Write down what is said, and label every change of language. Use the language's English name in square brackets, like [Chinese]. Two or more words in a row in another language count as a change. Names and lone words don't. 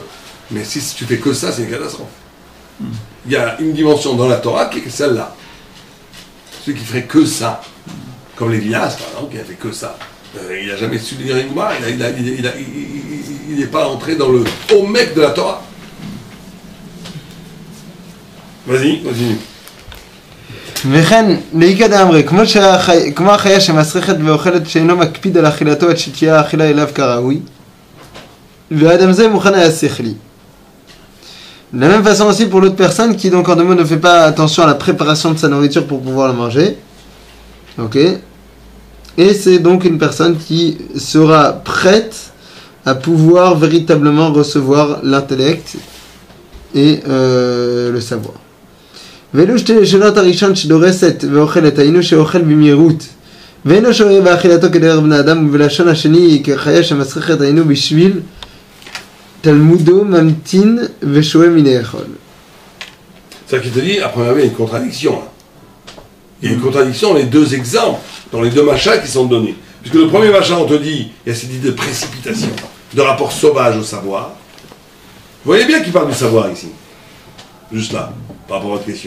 [French] Mais si tu fais que ça, c'est une catastrophe. Il y a une dimension dans la Torah qui est celle-là. Celui qui ferait que ça, comme Lévinas, par exemple, qui a fait que ça. Il n'a jamais su lire une Gemara, il n'est pas entré dans le haut mec de la Torah. Vas-y, continue. [Hebrew] וכן, לאיכא דאמרי, כמו החיה שמסריחת ואוכלת שאינו מקפיד על אכילתו עד שתהיה האכילה אליו כראוי, והאדם זה מוכן היה שכלי. [French] De la même façon aussi pour l'autre personne qui donc en deux mots ne fait pas attention à la préparation de sa nourriture pour pouvoir la manger. Ok. Et c'est donc une personne qui sera prête à pouvoir véritablement recevoir l'intellect et le savoir. [Hebrew] ואלו שתי לשונות הראשון שדורסת ואוכלת היינו שאוכל במהירות ואינו שואל באכילתו כדרך בני אדם ולשון השני כחיה שמסריחת היינו בשביל תלמודו ממתין ושואל מן האכול. [French] C'est ça qui te dit, à première vue, il y a une contradiction. Hein. Il y a une contradiction dans les deux exemples, dans les deux machins qui sont donnés. Puisque le premier machin, on te dit, il y a cette idée de précipitation, de rapport sauvage au savoir. Vous voyez bien qu'il parle du savoir ici. Juste là, par rapport à votre question.